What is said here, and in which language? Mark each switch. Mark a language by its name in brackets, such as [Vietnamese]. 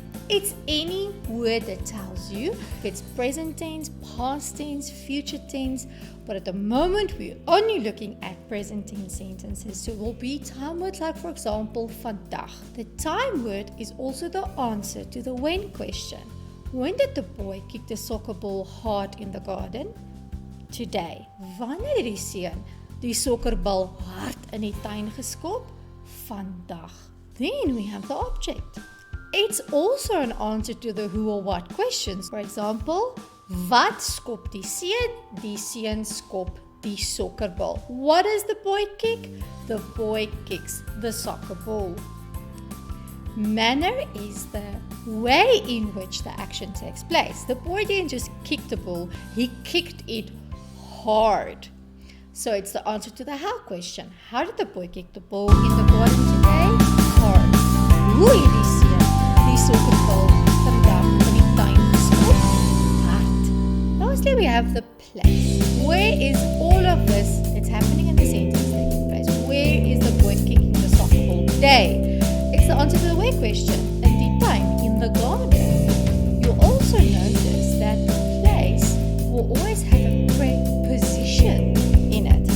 [English] It's any word that tells you if it's present tense, past tense, future tense, but at the moment we're only looking at present tense sentences. So it will be time words like, for example, vandag. The time word is also the answer to the when question. When did the boy kick the soccer ball hard in the garden? today. [Afrikaans] Wanneer het die seun die sokkerbal hard in die tuin geskop? [English] Vandag. Then we have the object. It's also an answer to the who or what questions. For example, [Afrikaans] wat skop die seun? Die seun skop die sokkerbal. [English] What does the boy kick? The boy kicks the soccer ball. Manner is the way in which the action takes place. The boy didn't just kick the ball, he kicked it hard. So it's the answer to the how question. How did the boy kick the ball in the garden today? Hard. [Afrikaans] Hoe het die seun die sokkerbal vandag in die tuin geskop? Hard. [English] Lastly, we have the place. Where is all of this? It's happening in the sentence taking place. Where is the boy kicking the soccer ball today? It's the answer to the where question. [Afrikaans] In die tuin, [English] in the garden. You'll also notice that the place will always have a preposition in it.